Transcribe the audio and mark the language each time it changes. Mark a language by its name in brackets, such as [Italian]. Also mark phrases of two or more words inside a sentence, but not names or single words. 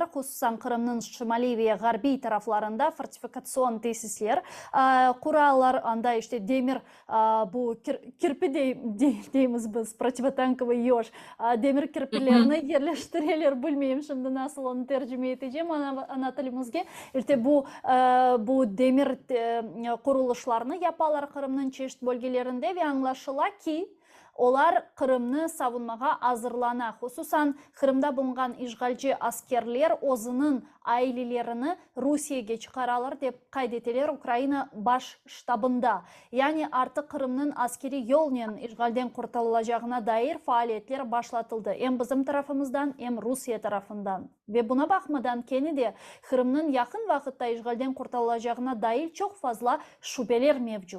[Crimean Tatar] Hususan Kırım'nın şimali ve garbi taraflarında fortifikasyon tesisler kurallar, anda işte demir bu kirpi deyimiz biz, [Russian] противотанковый еж. [Crimean Tatar] Demir kirpilerini yerleştirirler. Bilmiyorum şimdi nasıl onu tercüme edeceğim ana tilimizge. İşte bu demir kuruluşlarını yaparlar Kırım'ın çeşitli bölgelerinde ve anlaşıla ki Olar Kırım'ны savunmaga hazırlana. Hususan Kırım'da bulunan işgalci askerler özünün ailelerini Rusiyaga çıkaralır dep kaydetiler Ukrayna baş ştabında. Yani artık Kırım'nın askeri yolnen işgalden kurtarılacağına dair faaliyetler başlatıldı. Hem bizim tarafımızdan hem Rusya tarafından. Ve buna bakmadan de Kırım'ın yakın vakitte işgalden kurtarılacağına dair çok fazla şüpheler mevcut.